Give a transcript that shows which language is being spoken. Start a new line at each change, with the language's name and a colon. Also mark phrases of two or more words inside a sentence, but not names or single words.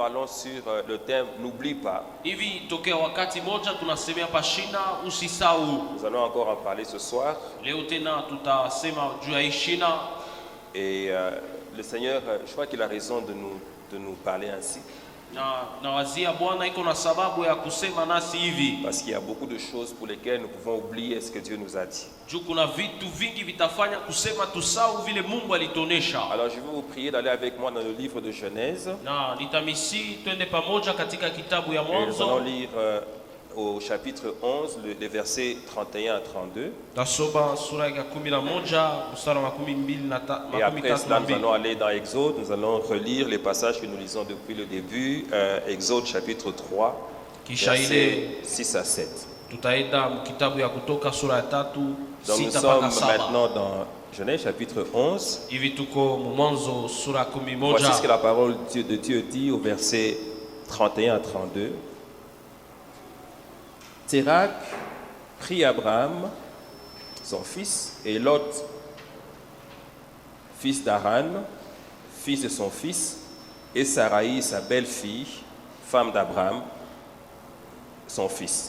French: sur le thème « N'oublie pas ».
Swahili: Hivi tokea wakati moja tunasemea pashina usisahau.
French: Nous allons encore en parler ce soir.
Swahili: Leo tena tutasema juu ya hii shina.
French: Et le Seigneur, je crois qu'il a raison de nous parler ainsi.
Swahili: Na wazia Bwana iko na sababu ya kusema nasi hivi.
French: Parce qu'il y a beaucoup de choses pour lesquelles nous pouvons oublier ce que Dieu nous a dit.
Swahili: Juu kuna vitu vingi vitafanya kusema tusahau vile Mungu alitonesha.
French: Alors je vais vous prier d'aller avec moi dans le livre de Genèse.
Swahili: Na nitamisi twende pamoja katika kitabu ya
French: Et nous allons
Swahili: Mwanzo.
French: lire au chapitre 11, les versets 31 à 32.
Swahili: Tasoma sura ya 11 mstari wa 12
French: Et après cela, nous allons aller dans Exode. Nous allons relire les passages que nous lisons depuis le début. Exode chapitre 3, versets 6 à 7.
Swahili: Tutaenda kitabu ya Kutoka sura ya 3
French: Donc nous
Swahili: 6
French: sommes
Swahili: mpaka 7.
French: maintenant dans Genèse chapitre 11.
Swahili: Hivi tuko Mwanzo sura ya
French: Voici ce que
Swahili: 11.
French: la parole de Dieu dit au verset 31 à 32. Térakh prit Abraham, son fils, et Lot, fils d'Aran, fils de son fils, et Sarai, sa belle-fille, femme d'Abraham, son fils.